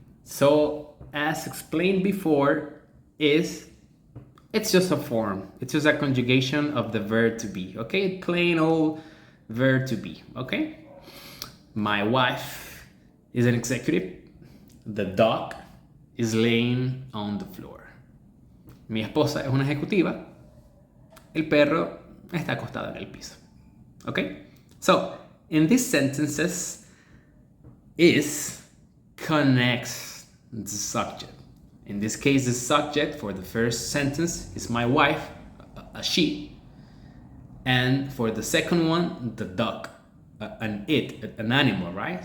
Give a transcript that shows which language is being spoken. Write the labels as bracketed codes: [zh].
[en] So as explained before, it's just a form. It's just a conjugation of the verb to be. Okay, plain old verb to be. Okay, my wife is an executive. The dog is laying on the floor. [es] Mi esposa es una ejecutiva. El perro está acostado en el piso. [en] Okay, so in these sentences, is connects the subject. In this case, the subject for the first sentence is my wife, a she. And for the second one, the dog, an animal, right?